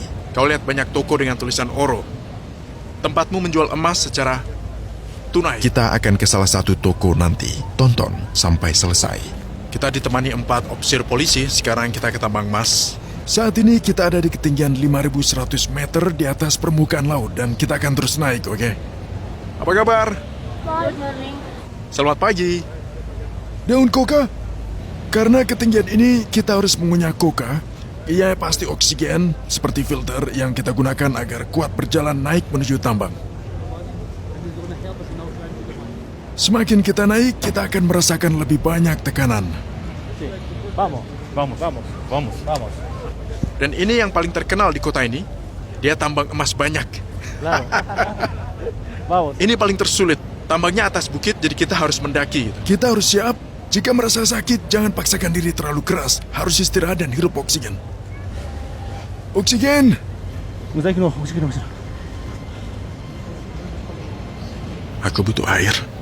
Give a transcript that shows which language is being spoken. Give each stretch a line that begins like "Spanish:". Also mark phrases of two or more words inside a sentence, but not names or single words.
Indonesian: Kau lihat banyak toko dengan tulisan oro. Tempatmu menjual emas secara tunai. Kita akan ke salah satu toko nanti. Tonton sampai selesai. Kita ditemani 4 ofisir polisi, sekarang kita ke tambang emas. Saat ini kita ada di ketinggian 5.100 meter di atas permukaan laut dan kita akan terus naik, oke? Apa kabar?
English: Good morning.
Indonesian: Selamat pagi. Daun koka. Karena ketinggian ini kita harus mengunyah koka. Ia pasti oksigen seperti filter yang kita gunakan agar kuat berjalan naik menuju tambang. Semakin kita naik, kita akan merasakan lebih banyak tekanan.
Spanish: Vamos, vamos, vamos, vamos, vamos.
Indonesian: Dan ini yang paling terkenal di kota ini. Dia tambang emas banyak.
Spanish: Claro. Vamos.
Indonesian: Ini paling tersulit. Tambangnya atas bukit, jadi kita harus mendaki. Kita harus siap. Jika merasa sakit, jangan paksakan diri terlalu keras. Harus istirahat dan hirup oksigen. Oksigen!
Spanish: Oxígeno, oxígeno, oxígeno.
Indonesian: Aku butuh air.